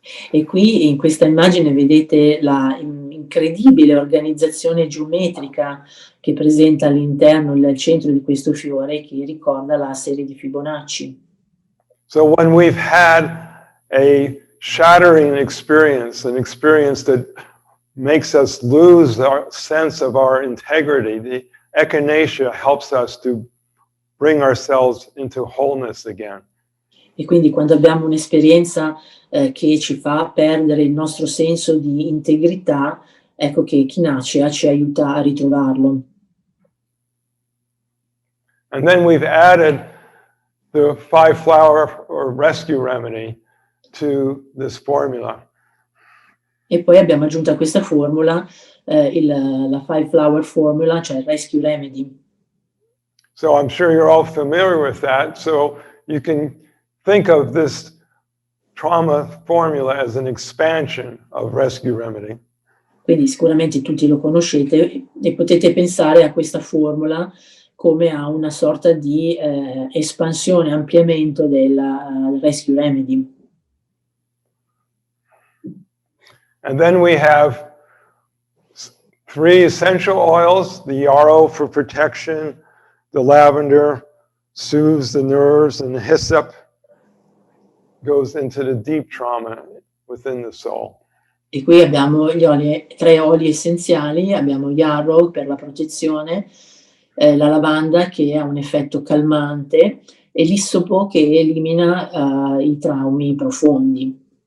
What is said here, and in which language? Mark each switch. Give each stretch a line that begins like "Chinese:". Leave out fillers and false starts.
Italian: E qui in questa immagine vedete la incredibile organizzazione geometrica che presenta all'interno, al centro di questo fiore, che ricorda la serie di Fibonacci.
English: So when we've had a shattering experience, an experience that makes us lose our sense of our integrity, the echinacea helps us to bring ourselves into wholeness again.
Italian: E quindi quando abbiamo un'esperienza che ci fa perdere il nostro senso di integrità, ecco che Echinacea ci aiuta a ritrovarlo.
English: And then we've added the 5-flower or rescue remedy to this formula.
Italian: E poi abbiamo aggiunto a questa formula la 5-flower formula, cioè il rescue remedy.
English: So I'm sure you're all familiar with that. So you can think of this trauma formula as an expansion of rescue remedy.
Italian: Quindi sicuramente tutti lo conoscete e potete pensare a questa formula come a una sorta di espansione, ampliamento della rescue remedy.
English: And then we have 3 essential oils: the yarrow for protection, the lavender soothes the nerves, and the hyssop goes into the deep trauma within the soul.
Italian: E qui abbiamo gli oli, 3 oli essenziali, abbiamo yarrow per la protezione, la lavanda che ha un effetto calmante e l'issopo che elimina i traumi profondi.